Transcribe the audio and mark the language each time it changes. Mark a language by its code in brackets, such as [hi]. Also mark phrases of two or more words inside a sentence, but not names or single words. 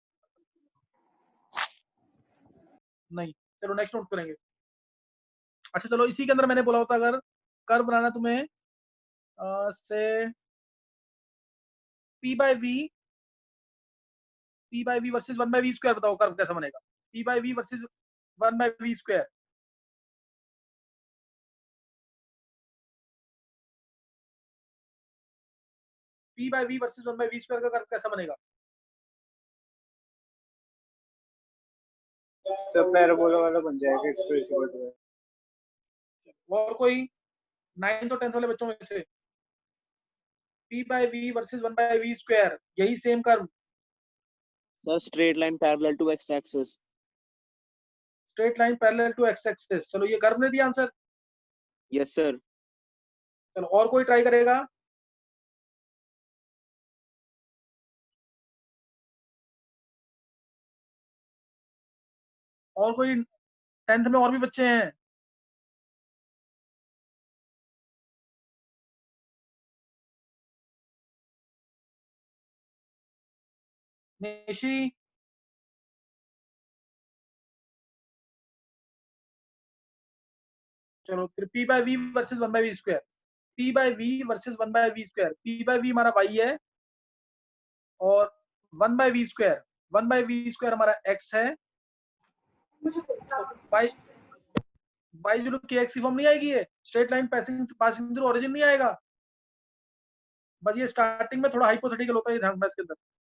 [hi] नहीं। चलो नेक्स्ट नोट करेंगे। अच्छा चलो, इसी के अंदर मैंने बोला होता अगर कर्व बनाना तुम्हें से [en] P by V versus 1/V square, [hi] बताओ कर्व कैसा बनेगा? [en] P by V versus 1/V square. P by V versus 1/V square [hi] का कर्व कैसा बनेगा? सब पैराबोला वाला बन जाएगा एक्सप्रेस। और कोई 9th और 10th वाले बच्चों में से? [en] P by V versus 1/V square, [hi] यही सेम कर्व, [en] Sir, straight line parallel to x-axis. straight line parallel to x axis. [hi] चलो ये कर्व ने दिया आंसर। [en] Yes, sir. [hi] चलो और कोई ट्राई करेगा? और कोई 10th में और भी बच्चे हैं? निशी, चलो फिर [en] P by V versus 1/V square. P by V versus 1/V square. [hi] P by V हमारा y है और 1/V स्क्वायर, 1/V स्क्वायर हमारा x है। y y kx की फॉर्म नहीं आएगी, ये [en] straight line passing through origin [hi] नहीं आएगा। बस ये स्टार्टिंग में थोड़ा हाइपोथेटिकल होता है, ध्यान रखना इसके अंदर।